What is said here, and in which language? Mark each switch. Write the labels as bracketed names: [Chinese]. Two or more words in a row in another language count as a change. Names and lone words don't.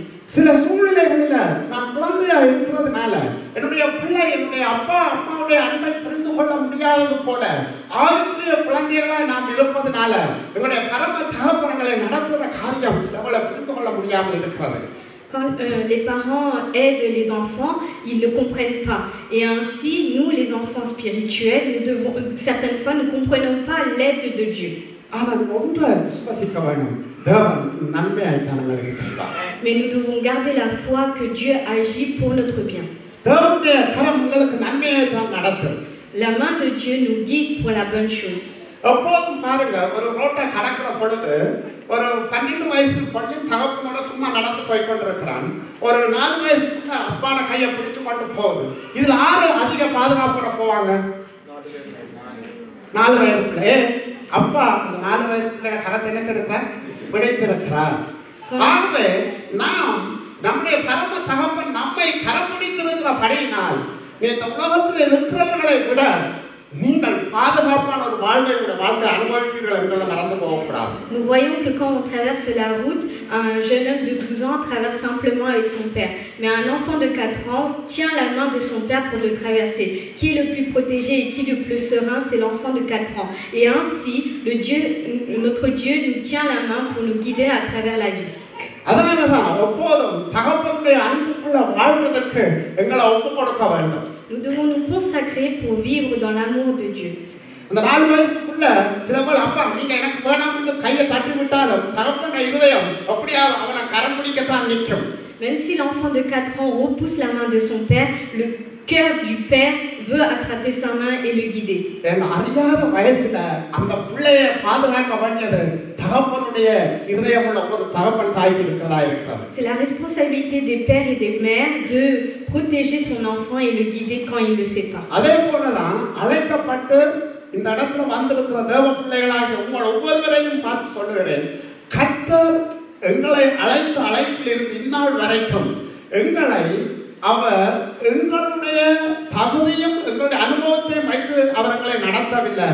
[Tamil] சில சூழ்நிலைகளில நான் குழந்தையா இருக்கிறதுனால என்னுடைய பிள்ளை என்னுடைய அப்பா அம்மாவுடைய அன்பை புரிந்து கொள்ள முடியாதது போல ஆவிக்குரிய குழந்தைகளாய் நாம் இருப்பதனால எங்களுடைய பரம தகப்பன்களை நடத்துகிற காரியம் சிலவளை புரிந்து கொள்ள முடியாமல் இருக்கிறது. [French] Quand les parents aident les enfants, ils ne le comprennent pas. Et ainsi, nous, les enfants spirituels, certaines fois, ne comprenons pas l'aide de Dieu. Mais nous devons garder la foi que Dieu agit pour notre bien. La main de Dieu nous guide pour la bonne chose. [Tamil] எப்போதும் பாருங்க ஒரு ரோட்டை கடக்கிற பொழுது ஒரு 12 வயசு பையன் தகப்பனோட சும்மா நடந்து போய் கொண்டிருக்கிறான். ஒரு 4 வயசுக்குள்ள அப்பான கையை பிடிச்சு கொண்டு போகுது. இதுல யாரு அதிக பாதுகாப்போட போவாங்க? 4 வயசுக்குள்ளே அப்பா அந்த 4 வயசுக்குள்ள கரத்தை என்ன செய்யறார்? பிடித்திருக்கிறார். ஆகவே நாம் நம்முடைய பரம தகப்பன் நம்மை கரப்பிடித்திருக்கிற படியினால் இந்த உலகத்தில் இருக்கிறவர்களை விட நீங்கள் பாதுகாப்பான ஒரு வாழ்வை அனுபவிப்பீர்கள் என்பதை மறந்து போகக்கூடாது. [French] Nous voyons que quand on traverse la route, un jeune homme de 12 ans traverse simplement avec son père. Mais un enfant de 4 ans tient la main de son père pour le traverser. Qui est le plus protégé et qui est le plus serein, c'est l'enfant de 4 ans. Et ainsi, notre Dieu nous tient la main pour nous guider à travers la vie. [Tamil] அதனாலதான் எப்போதும் தகப்பனுடைய அன்புக்குள்ள வாழ்வதற்கு எங்களை ஒப்பு கொடுக்க வேண்டும். [French] Nous devons nous consacrer pour vivre dans l'amour de Dieu. [Tamil] அந்த 4 வயசுக்குள்ள சிலபோல் அப்பா நீங்க எனக்கு வேணாம் என்று கையை தட்டி விட்டாலும் தகப்பனுடைய இதயம் அப்படியே அவனை கரம் பிடிக்கத்தான் நிற்கும். [French] Même si l'enfant de 4 ans repousse la main de son père, le cœur du père veut attraper sa main et le guider. [Tamil] என் அறியாத வயசுல அந்த பிள்ளையை பாதுகாக்க வேண்டியது தகப்பனுடைய இதயமுள்ள ஒரு தகப்பன் தாய்க்கு இருக்கிறதா இருக்கிறது. [French] C'est la responsabilité des pères et des mères de protéger son enfant et le guider quand il ne sait pas. [Tamil] அதே போலதான் அழைக்கப்பட்டு இந்த இடத்துல வந்திருக்கிற தேவ பிள்ளைகளாகிய உங்கள் ஒவ்வொருவரையும் பார்த்து சொல்லுகிறேன், கர்த்தர் எங்களை அழைத்த அழைப்பில் இருந்து இந்நாள் வரைக்கும் எங்களை அவர் எங்களுடைய தகுதியும் எங்களுடைய அனுபவத்தையும் வைத்து அவர்களை நடத்தவில்லை.